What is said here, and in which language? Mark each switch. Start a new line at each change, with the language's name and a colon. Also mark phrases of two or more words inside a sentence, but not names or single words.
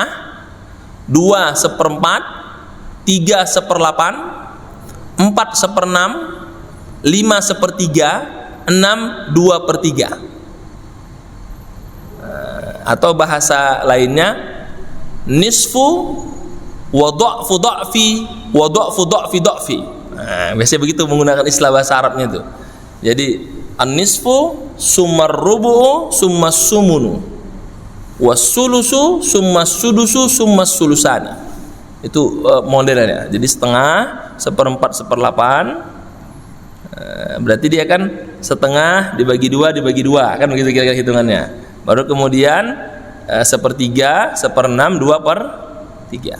Indonesian: 1,5, 2/4, 3/8, 4/6, 5/3, 6 2/3. Atau bahasa lainnya,
Arabic: نصف وضعف ضعف وضعف ضعف ضعف.
Indonesian: Biasanya begitu menggunakan istilah bahasa Arabnya itu.
Arabic: Jadi النصف ثم الربع ثم الثمن والثلث ثم السدس ثم الثلثان.
Indonesian: Itu modelnya. Jadi setengah, 1/4, 1/8. Berarti dia kan setengah dibagi 2 kan begitu kira-kira hitungannya. Baru kemudian 1/3, 1/6, 2/3.